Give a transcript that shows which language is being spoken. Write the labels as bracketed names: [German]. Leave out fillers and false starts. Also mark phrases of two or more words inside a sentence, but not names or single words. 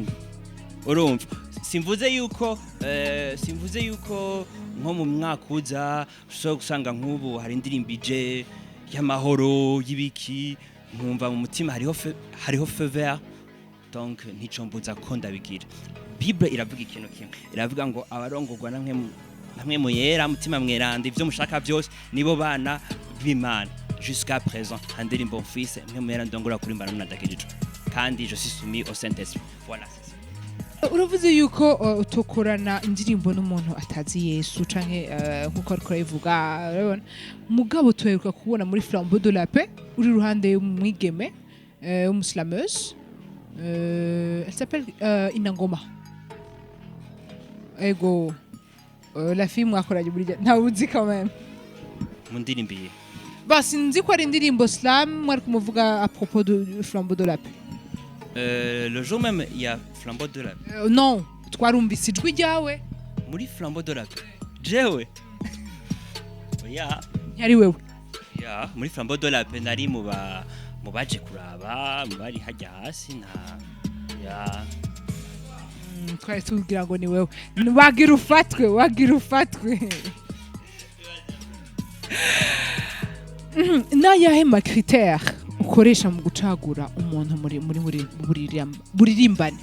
[Rundi] Urumva simvuze yuko nko mu mwaka uza so gusanga nk'ubu hari indirimbo ije y'amahoro y'ibiki nkumva mu mutima hariho faveur donc ntico mbuza ko ndabigira. Bible iravuga ikintu kimwe, iravuga ngo abarongorwa namwe mu yera mutima mweranda ivyo mushaka byose nibo bana b'Imana. [French] Jusqu'à présent [Rundi] indirimbo mfise mwe mu yera ndongora kuri mbana munadakirije kandi [French] je suis soumis au Saint-Esprit. [Rundi] Voilà. Uravuze yuko utokorana indirimbo n'umuntu atazi Yesu canke nkuko ariko yivuga urabona mugabo tweruka kubona muri Flambeau de la Paix uri ruhande y'umwigeme umuslameuse [French] elle s'appelle [Rundi] Inangoma ego [French] la fille [Rundi] mwakoranye muri nta uzi [French] quand même [Rundi] mu ndirimbiye basi nzi ko ari indirimbo slam mwari kumuvuga [French] à propos de [Rundi] Flambeau de la Paix. [French] Le jour même il y a Flambeau de la Paix. Non, [Rundi] twarumvise ijwi ryawe muri Flambeau de la Paix. Jewe. Ya. Yari wewe. Ya, muri Flambeau de la Paix nari mu baje kuraba, mu bari hajya hasi na ya. Twari tugira ngo ni wewe. Wagira ufatwe. Nayahe ma critère ukoresha mu gucagura umuntu muri buririmbane?